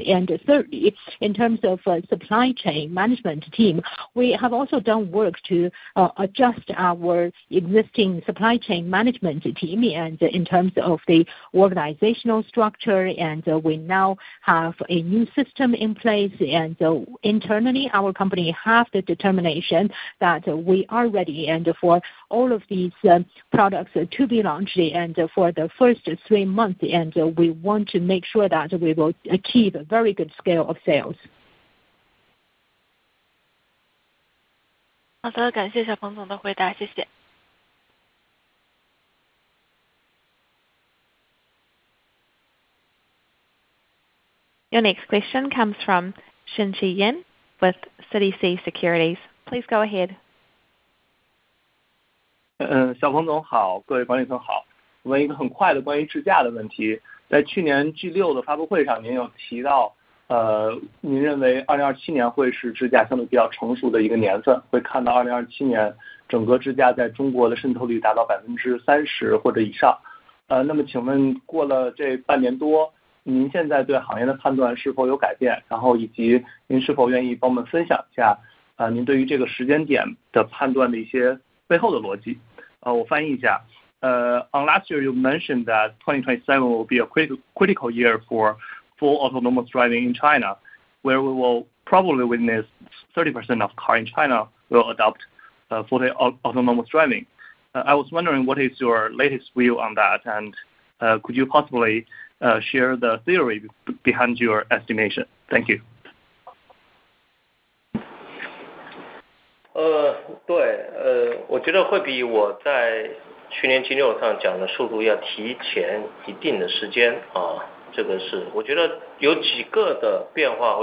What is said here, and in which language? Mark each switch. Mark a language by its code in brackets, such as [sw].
[en] And thirdly, in terms of supply chain management team, we have also done work to adjust our existing supply chain management team, and in terms of the organizational structure, and we now have a new system in place, and internally our company have the determination that we are ready and for all of these products to be launched, and for the first 3 months, and we want to make sure that we will achieve a very good scale of sales. [zh] 好的，感谢小鹏总的回答，谢谢。 [en] Your next question comes from Xinqi Yan with CITIC Securities. Please go ahead. [zh] 小鹏总好，各位管理层好。问一个很快的关于智驾的问题，在去年 G6 的发布会上，您有提到，您认为2027年会是智驾相对比较成熟的一个年份，会看到2027年整个智驾在中国的渗透率达到30%或者以上。那么请问过了这半年多，您现在对行业的判断是否有改变？然后以及您是否愿意帮我们分享一下，您对于这个时间点的判断的一些背后的逻辑？我翻译一下。 [en] On last year, you mentioned that 2027 will be a critical year for full autonomous driving in China, where we will probably witness 30% of cars in China will adopt fully autonomous driving. I was wondering what is your latest view on that, and could you possibly share the theory behind your estimation? Thank you. [zh] 对，我觉得会比我在去年G6上讲的速度要提前一定的时间啊，这个是我觉得有几个的变化。